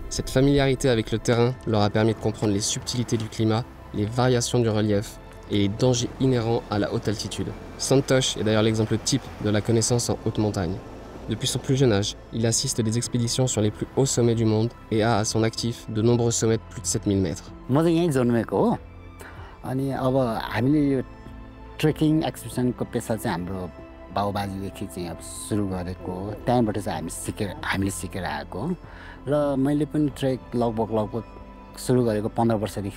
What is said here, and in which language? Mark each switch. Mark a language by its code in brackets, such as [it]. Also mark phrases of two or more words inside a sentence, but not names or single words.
[fr] Cette familiarité avec le terrain leur a permis de comprendre les subtilités du climat, les variations du relief et les dangers inhérents à la haute altitude. Santosh est d'ailleurs l'exemple type de la connaissance en haute montagne. Depuis son plus jeune âge, il assiste des expéditions sur les plus hauts sommets du monde et a à son actif de nombreux sommets de plus de 7000 mètres. [en] trekking expedition [ne] पेसा चाहिँ हाम्रो बाउबाजेदेखि चाहिँ अब सुरु गरेको हो त्यहाँबाट चाहिँ हामीले सिकेर आएको हो र मैले पनि ट्रेक लगभग सुरु गरेको 15 वर्षदेखि